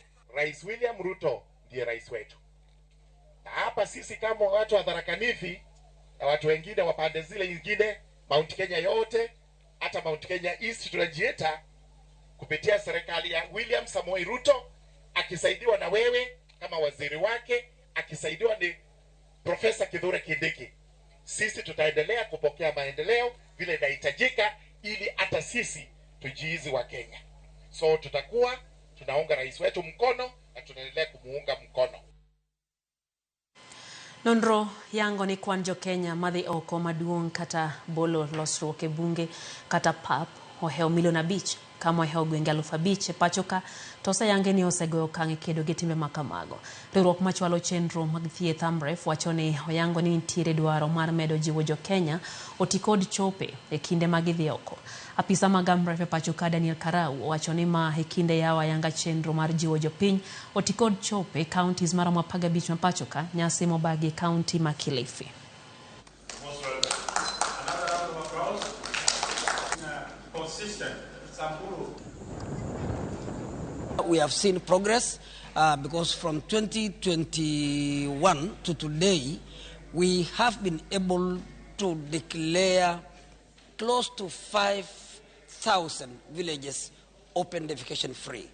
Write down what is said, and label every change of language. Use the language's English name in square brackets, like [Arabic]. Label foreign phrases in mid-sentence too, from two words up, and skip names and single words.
[Swahili] Rais William Ruto ndiye rais wetu. Na hapa sisi kama watu wa Tharaka Nithi na watu wengine wa pande zile nyingine, Mount Kenya yote, hata Mount Kenya East tunajieta kupitia serikali ya William Samoei Ruto akisaidiwa na wewe kama waziri wake, akisaidiwa ni Profesa Kithure Kindiki. Sisi tutaendelea kupokea maendeleo vile inahitajika ili hata sisi tujiizi wa Kenya. So tutakuwa tunaunga rais wetu mkono na tunaendelea kumuunga mkono. [Luo (Kenya and Tanzania)] Nonro yango ni kwan jo Kenya madhi oko maduong kata bolo losruok e bunge kata pap oheo milion 5 kama oheo gwenge 5,000 pachoka to sayange ni osegoyo kange kedo gi timbe makamago. Riwruok machwalo chenro mag thieth Amref wacho ni oyango ni nitiere dwaro mar medo jiwo jo Kenya oti kod chope e kinde mag idhi oko. Apisa mag Amref pachoka Daniel Karau wacho ni ma e kinde yawa yanga chenro mar jiwo jo piny oti kod chope counties mar 15 pachoka nyasi mobagi county ma Kilifi. [English] We have seen progress because from 2021 to today, we have been able to declare close to 5,000 villages open defecation free.